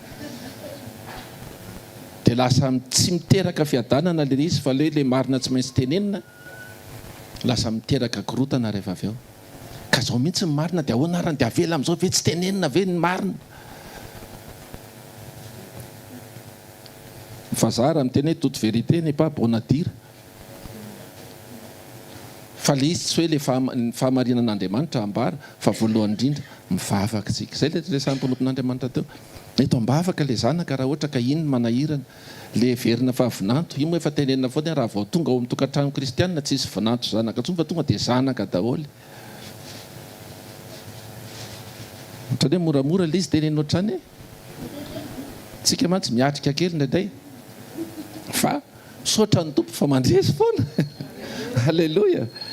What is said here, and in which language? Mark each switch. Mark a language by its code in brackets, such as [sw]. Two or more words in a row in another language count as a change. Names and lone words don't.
[mg] dia lasa tsy miteraka fiadanana le izy fa le marina tsy maintsy tenenina lasa miteraka korotana rehefa avy eo ka zao mihitsy ny marina dia ahoana arany dia avela amin'izao ve tsy tenenina ve ny marina fa za raha miteny hoe [fr] toute vérité n'est pas bonne à dire [mg] fa le izy tsy hoe le fahamarinan'Andriamanitra ambara fa voalohany indrindra mivavaka tsika zay le resan'ny mpanompon'Andriamanitra teo eto ambavaka le zanaka raha ohatra ka iny manahirana le verina fa vinanto io moa efa tenenina foana raha vao tonga ao amin'ny tokantrano kristianina tsisy vinanto zanaka ntsony fa tonga dia zanaka daholo ohatrany hoe moramora le izy tenenina ohatrany tsika mantsy miatrika kely indraindray fa misaotra ny tompo fa mandresy foana alleloia.